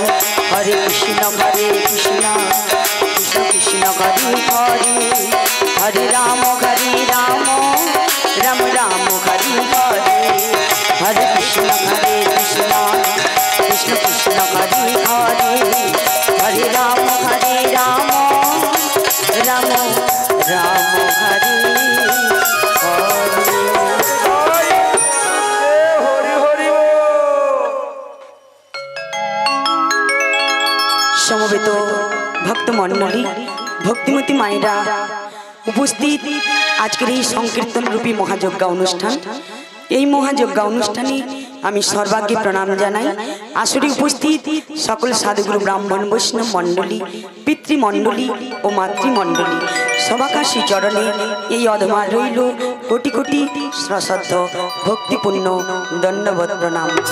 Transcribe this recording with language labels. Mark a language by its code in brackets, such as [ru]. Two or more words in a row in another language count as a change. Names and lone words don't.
[sa] हरे कृष्ण कृष्ण कृष्ण हरे हरे, हरे राम राम, राम राम हरे हरे, हरे कृष्ण कृष्ण कृष्ण हरे हरे, हरे राम राम, राम राम हरे हरे। [bn] সমবেত ভক্ত মণ্ডলী, ভক্তিমতী মায়েরা উপস্থিত আজকের এই সংকীর্তন রূপী মহাযজ্ঞ অনুষ্ঠান, এই মহাযজ্ঞ অনুষ্ঠানে আমি সর্বাগ্যে প্রণাম জানাই। আসরে উপস্থিত সকল সাধুগুরু ব্রাহ্মণ বৈষ্ণব মণ্ডলী, পিতৃমণ্ডলী ও মাতৃমণ্ডলী সবাকার শ্রীচরণে এই অধমার রইল কোটি কোটি সশ্রদ্ধ ভক্তিপূর্ণ দণ্ডবত প্রণাম।